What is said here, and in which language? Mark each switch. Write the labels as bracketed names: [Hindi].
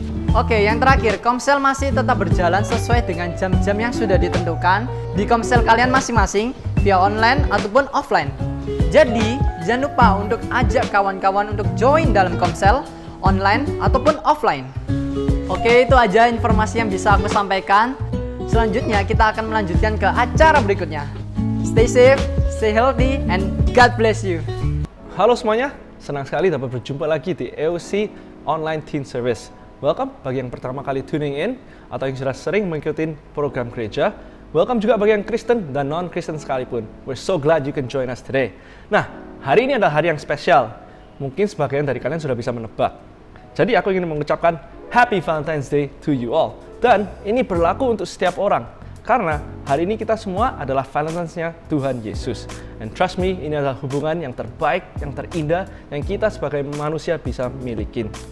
[Indonesian] Oke, yang terakhir, Komsel masih tetap berjalan sesuai dengan jam-jam yang sudah ditentukan di Komsel kalian masing-masing via online ataupun offline. Jadi, jangan lupa untuk ajak kawan-kawan untuk join dalam Komsel online ataupun offline. Oke, itu aja informasi yang bisa aku sampaikan. Selanjutnya, kita akan melanjutkan ke acara berikutnya. [English] Stay safe, stay healthy, and God bless you. [Indonesian] Halo semuanya, senang sekali dapat berjumpa lagi di EOC Online Teen Service. Welcome bagi yang pertama kali [English] tuning in [Indonesian] atau yang sudah sering mengikuti program gereja. Welcome juga bagi yang Kristen dan non-Kristen sekalipun. [English] We're so glad you can join us today. [Indonesian] Nah, hari ini adalah hari yang spesial. Mungkin sebagian dari kalian sudah bisa menebak. Jadi aku ingin mengucapkan [English] Happy Valentine's Day to you all. [Indonesian] Dan ini berlaku untuk setiap orang. Karena hari ini kita semua adalah Valentine's-nya Tuhan Yesus. [English] And trust me, [Indonesian] ini adalah hubungan yang terbaik, yang terindah, yang kita sebagai manusia bisa milikin.